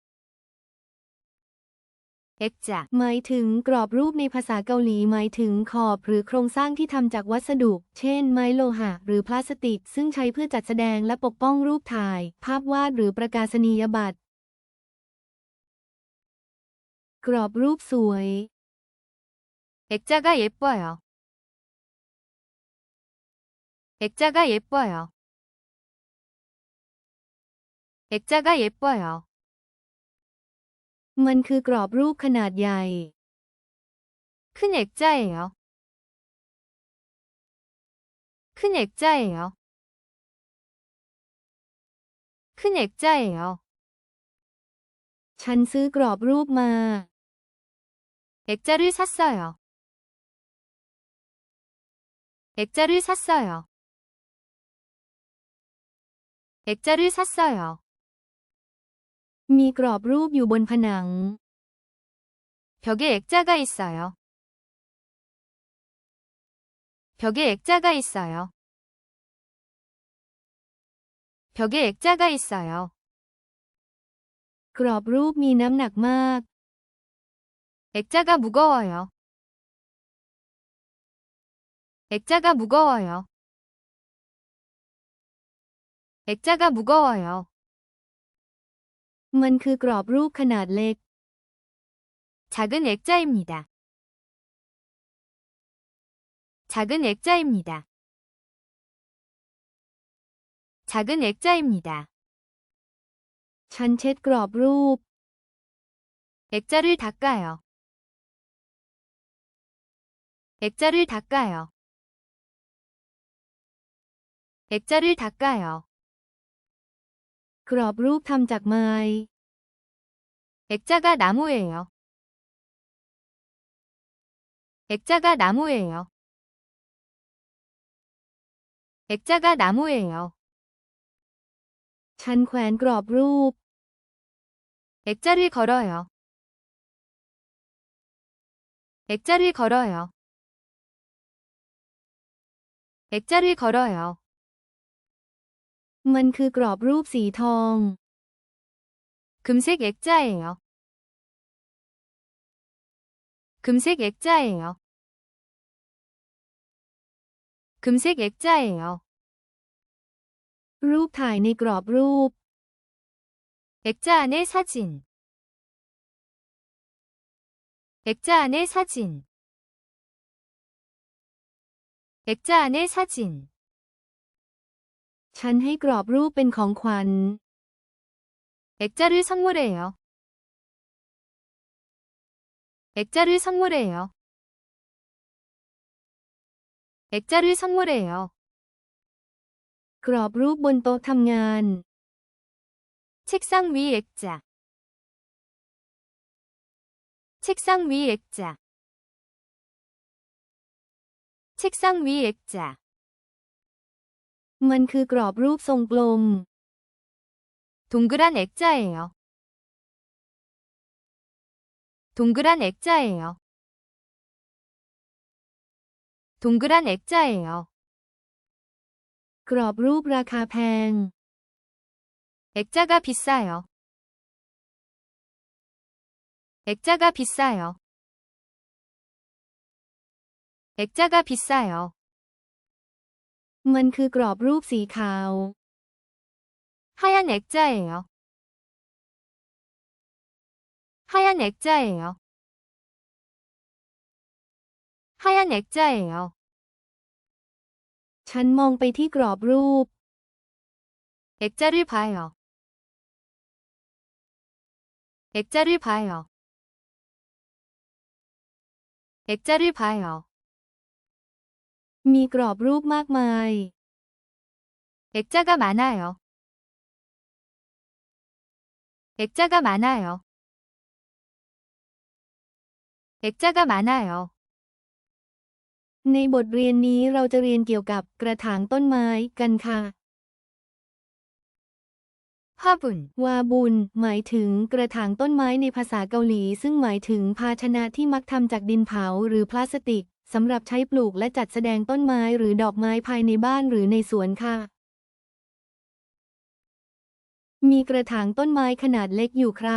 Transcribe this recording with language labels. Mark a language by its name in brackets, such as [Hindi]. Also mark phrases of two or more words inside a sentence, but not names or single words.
[Thai] 액자, หมายถึงกรอบรูปในภาษาเกาหลีหมายถึงขอบหรือโครงสร้างที่ทำจากวัสดุ เช่น ไม้โลหะหรือพลาสติก ซึ่งใช้เพื่อจัดแสดงและปกป้องรูปถ่าย ภาพวาดหรือประกาศนียบัตร กรอบรูปสวย [Korean] 액자가 예뻐요. 액자가 예뻐요. 액자가 예뻐요. [Thai] มันคือกรอบรูปขนาดใหญ่ [Korean] 큰 액자예요. 큰 액자예요. 큰 액자예요. [Thai] ฉันซื้อกรอบรูปมา [Korean] 액자를 샀어요. 액자를 샀어요. 액자를 샀어요. [Thai] มีกรอบรูปอยู่บนผนัง [Korean] 벽에 액자가 있어요. 벽에 액자가 있어요. 벽에 액자가 있어요. [Thai] กรอบรูปมีน้ำหนักมาก [Korean] 액자가 무거워요. 액자가 무거워요. 액자가 무거워요. [Thai] มันคือกรอบรูปขนาดเล็ก [Korean] 작은 액자입니다. 작은 액자입니다. 작은 액자입니다. [Thai] ฉันเช็ดกรอบรูป [Korean] 액자를 닦아요. 액자를 닦아요. 액자를 닦아요. [Thai] กรอบรูปทำจากไม้ [Korean] 액자가 나무예요. 액자가 나무예요. 액자가 나무예요. [Thai] ฉันแขวนกรอบรูป [Korean] 액자를 걸어요. 액자를 걸어요. 액자를 걸어요. [Thai] มันคือกรอบรูปสีทอง [Korean] 금색 액자예요. 금색 액자예요. 금색 액자예요. [Thai] รูปถ่ายในกรอบรูป [Korean] 액자 안에 사진. 액자 안에 사진. 액자 안에 사진. [Thai] ฉันให้กรอบรูปเป็นของขวัญ [Korean] 액자를 선물해요. 액자를 선물해요. 액자를 선물해요. [Thai] กรอบรูปบนโต๊ะทำงาน [Korean] 책상 위 액자. 책상 위 액자. 책상 위 액자. [Thai] มันคือกรอบรูปทรงกลม [Korean] 동그란 액자예요. 동그란 액자예요. 동그란 액자예요. [Thai] กรอบรูปราคาแพง [Korean] 액자가 비싸요. 액자가 비싸요. 액자가 비싸요. [Thai] มันคือกรอบรูปสีขาว [Korean] 하얀 액자예요. 하얀 액자예요. 하얀 액자예요. [Thai] ฉันมองไปที่กรอบรูป [Korean] 액자를 봐요. 액자를 봐요. 액자를 봐요. [Thai] มีกรอบรูปมากมาย [Korean] 액자가 많아요. 액자가 많아요. 액자가 많아요. [Thai] ในบทเรียนนี้เราจะเรียนเกี่ยวกับกระถางต้นไม้กันค่ะ 화분, วาบุนหมายถึงกระถางต้นไม้ในภาษาเกาหลีซึ่งหมายถึงภาชนะที่มักทำจากดินเผาหรือพลาสติกสำหรับใช้ปลูกและจัดแสดงต้นไม้หรือดอกไม้ภายในบ้านหรือในสวนค่ะมีกระถางต้นไม้ขนาดเล็กอยู่ครับ